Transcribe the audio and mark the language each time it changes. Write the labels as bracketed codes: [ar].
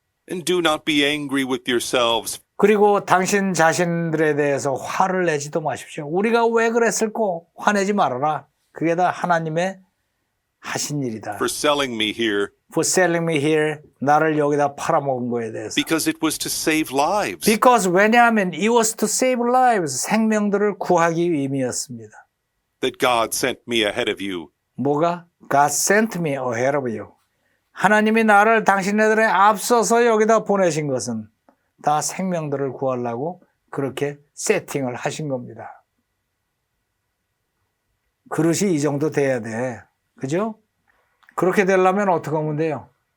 [en] and do not be angry with yourselves, [ko] 그리고 당신 자신들에 대해서 화를 내지도 마십시오. 우리가 왜 그랬을꼬? 화내지 말아라. 그게 다 하나님의 하신 일이다. [en] for selling me here, For selling me here. [ko] 나를 여기다 팔아먹은 거에 대해서. [en] because it was to save lives. Because [ko] 왜냐하면 [en] it was to save lives. [ko] 생명들을 구하기 위함이었습니다. [en] That God sent me ahead of you. [ko] 뭐가? [en] God sent me ahead of you. [ko] 하나님이 나를 당신네들에 앞서서 여기다 보내신 것은 다 생명들을 구하려고 그렇게 세팅을 하신 겁니다. 그릇이 이 정도 돼야 돼. 그죠? 그렇게 되려면 어떻게 하면 돼요?